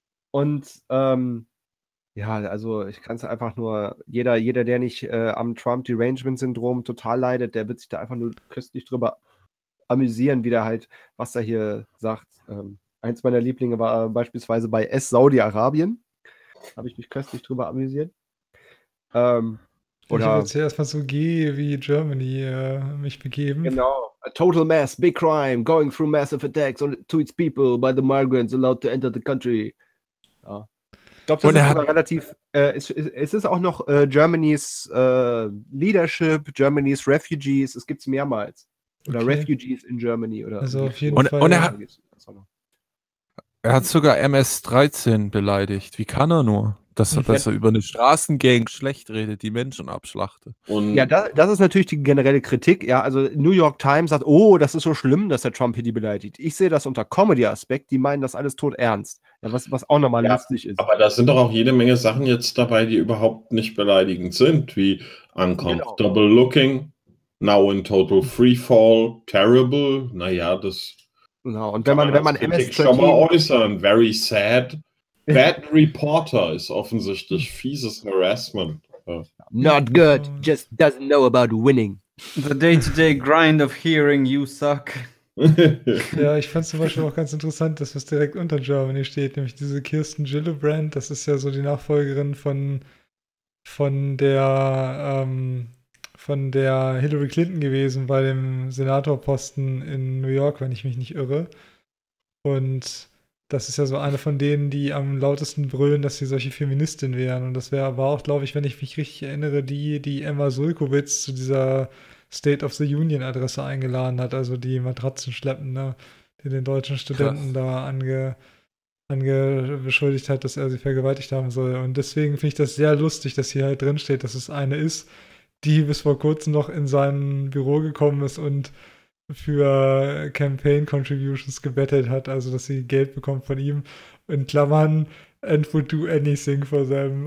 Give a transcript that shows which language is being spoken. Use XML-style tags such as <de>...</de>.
<de>Und ich kann es einfach nur, jeder, der nicht am Trump-Derangement-Syndrom total leidet, der wird sich da einfach nur köstlich drüber amüsieren, wie der halt, was er hier sagt. Eins meiner Lieblinge war beispielsweise bei S. Saudi-Arabien. Habe ich mich köstlich drüber amüsiert. Ich würde jetzt erstmal so G wie Germany mich begeben. Genau.</de> <en>A total mass, big crime, going through massive attacks to its people by the migrants allowed to enter the country.</en> <de>Ja. Ich glaube, das ist aber relativ. Es ist auch noch</de> <en>Germany's Leadership, Germany's Refugees,</en> <de>es gibt es mehrmals. Oder okay.</de> <en>Refugees in Germany.</en> <de>Oder also auf jeden Fall. Und er hat sogar MS-13 beleidigt. Wie kann er nur? Dass er über eine Straßengang schlecht redet, die Menschen abschlachte. Und ja, das ist natürlich die generelle Kritik. Ja, also New York Times sagt, oh, das ist so schlimm, dass der Trump hier die beleidigt. Ich sehe das unter Comedy-Aspekt, die meinen das alles tot ernst. Ja, was auch nochmal lustig ist. Aber da sind doch auch jede Menge Sachen jetzt dabei, die überhaupt nicht beleidigend sind, wie</de> <en>uncomfortable looking, now in total free fall, terrible,</en> <de>naja, das. Genau, und wenn man MS-13 schon mal äußern,</de> <en>very sad. Bad Reporter</en> <de>ist offensichtlich fieses Harassment.</de> <en>Not good, just doesn't know about winning. The day-to-day grind of hearing you suck.</en> <de>Ja, ich fand es zum Beispiel auch ganz interessant, dass was direkt unter Germany steht, nämlich diese Kirsten Gillibrand, das ist ja so die Nachfolgerin von der Hillary Clinton gewesen bei dem Senatorposten in New York, wenn ich mich nicht irre. Und das ist ja so eine von denen, die am lautesten brüllen, dass sie solche Feministin wären. Und das wäre aber auch, glaube ich, wenn ich mich richtig erinnere, die Emma Sulkowitz zu dieser State of the Union Adresse eingeladen hat, also die Matratzenschleppende, die den deutschen Studenten beschuldigt hat, dass er sie vergewaltigt haben soll. Und deswegen finde ich das sehr lustig, dass hier halt drinsteht, dass es eine ist, die bis vor kurzem noch in sein Büro gekommen ist und für</de> <en>Campaign Contributions</en> <de>gebettelt hat, also dass sie Geld bekommt von ihm. In Klammern,</de> <en>and would do anything for them.</en>